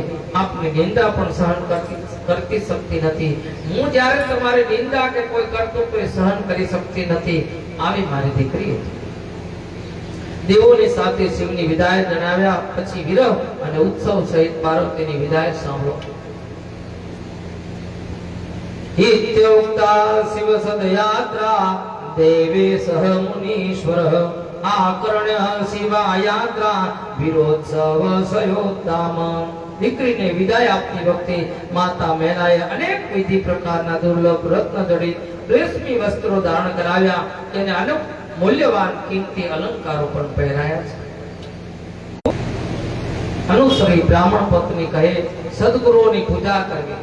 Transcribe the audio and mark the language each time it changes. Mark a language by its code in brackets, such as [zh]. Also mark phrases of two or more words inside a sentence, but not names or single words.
[gu] આપની નિંદા પણ સહન કરતી શકતી નથી. હું જ્યારે તમારી નિંદા કે કોઈ કરતું તો સહન કરી શકતી નથી. આવી મારી દીકરી દેવોની સાથે શિવની વિદાય જણાવ્યા પછી વિરહ અને ઉત્સવ સહિત પાર્વતીની વિદાય સાંભળો. [sa] इत्युक्ता शिव सदयात्रा देवे सह मुनीश्वर आकर्ण्य शिवा यात्रा विरोत्सव सयोत्तम. [gu] દીકરીને વિદાય આપતી વખતે માતા મેનાએ અનેક વિધિ પ્રકારના દુર્લભ રત્ન જડિત રેશમી વસ્ત્રો ધારણ કરાવ્યા. તેને અનેક મૂલ્યવાન કિંમતી અલંકારો પણ પહેરાયા છે. અનુસરી બ્રાહ્મણ પત્ની કહે, સદગુરુઓની પૂજા કરવી.